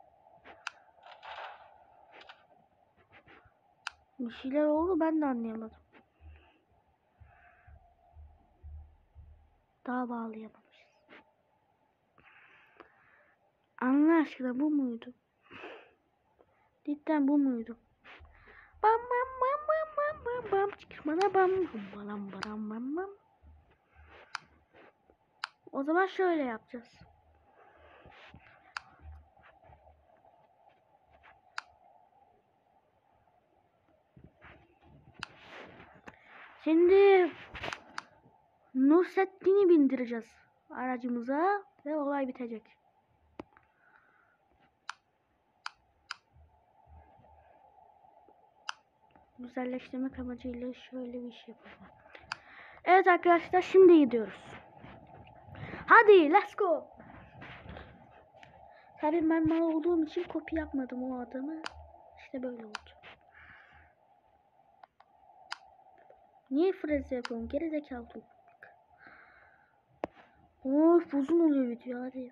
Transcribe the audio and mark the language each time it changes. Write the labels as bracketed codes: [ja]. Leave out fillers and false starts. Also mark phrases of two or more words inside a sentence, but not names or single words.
[tr] Bir şeyler oldu, ben de anlayamadım. Daha bağlayamamışız. Allah aşkına bu muydu? Cidden bu muydu? Bam bam bam bam bam bam bam bana bam bam bam bam bam. O zaman şöyle yapacağız. Şimdi Nusrettin'i bindireceğiz aracımıza ve olay bitecek. Güzelleştirmek amacıyla şöyle bir şey yapalım. Evet arkadaşlar, şimdi gidiyoruz. Hadi [en] let's go. [tr] Tabii ben mal olduğum için kopya yapmadım o adamı. İşte böyle oldu. Niye freze yapıyorum? Geri zekalı. Of, uzun oluyor video, hadi.